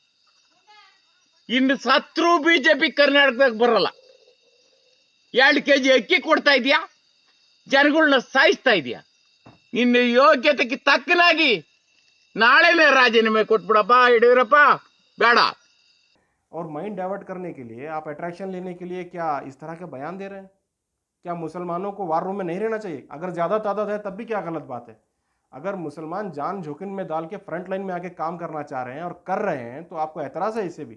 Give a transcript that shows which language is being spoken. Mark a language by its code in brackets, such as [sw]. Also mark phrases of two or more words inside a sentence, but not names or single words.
[kn] ಇನ್ನು ಸತ್ರು ಬಿಜೆಪಿ ಕರ್ನಾಟಕದಾಗ ಬರಲ್ಲ. 2 kg ಅಕ್ಕಿ ಕೊಡ್ತಾ ಇದೀಯಾ, ಜನಗಳನ್ನ ಸಾಯಿಸ್ತಾ ಇದೀಯಾ. ನಿನ್ನ ಯೋಗ್ಯತೆಗೆ ತಕ್ಕನಾಗಿ ನಾಳೆನೇ ರಾಜೀನಾಮೆ ಕೊಟ್ಬಿಡಪ್ಪ ಯಡಿಯೂರಪ್ಪ, ಬೇಡ. [hi] और [en] mind divert [hi] करने के लिए, आप अट्रैक्शन लेने के लिए क्या इस तरह के बयान दे रहे हैं? क्या मुसलमानों को [en] war room [hi] में नहीं रहना चाहिए? अगर ज़्यादा तादाद है तब भी क्या गलत बात है? अगर मुसलमान जान जोखिम में डाल के [en] front line [hi] में आके काम करना चाह रहे हैं और कर रहे हैं तो आपको एतराज़ है इससे भी?